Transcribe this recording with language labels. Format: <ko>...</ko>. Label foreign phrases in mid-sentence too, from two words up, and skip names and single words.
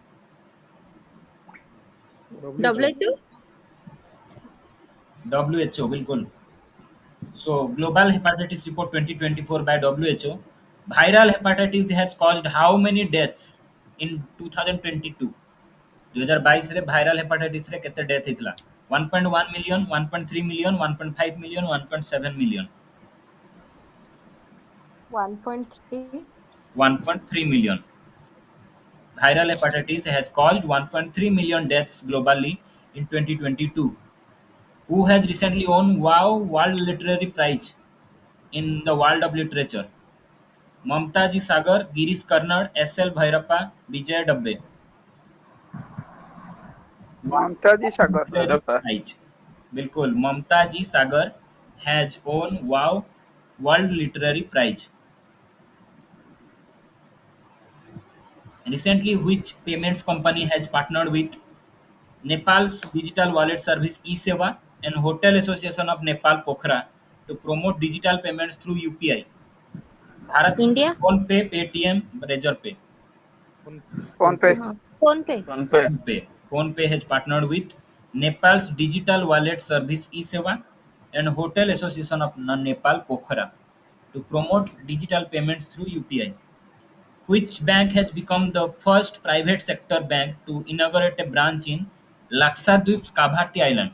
<en>WHO. WHO. WHO, बिल्कुल. So, Global Hepatitis Report 2024 by WHO, viral hepatitis has caused how many deaths in 2022?</en> <or>2022 रे</or> <en>viral hepatitis</en> <or>रे केते death हितला?</or> <en>1.1 million, 1.3 million, 1.5 million, 1.7 million. 1.3. 1.3 million. Viral hepatitis has caused 1.3 million deaths globally in 2022. Who has recently won WOW World Literary Prize in the world of literature? ममताजी सागर, गिरीश कर्नाड, एस.एल. भैरप्पा, विजय डब्बे. ममताजी सागर Literary Prize. बिल्कुल, ममताजी सागर has won WOW World Literary Prize. Recently, which payments company has partnered with Nepal's digital wallet service eSeva and Hotel Association of Nepal Pokhara to promote digital payments through UPI? Bharat, India. PhonePe, Paytm, Razorpay. फोन फोन फोन पे पे हाँ, फोन पे. फोन पे PhonePe. PhonePe has partnered with Nepal's digital wallet service eSeva and Hotel Association of Nepal Pokhara to promote digital payments through UPI. Which bank has become the first private sector bank to inaugurate a branch in Lakshadweep's Kavaratti Island?</en>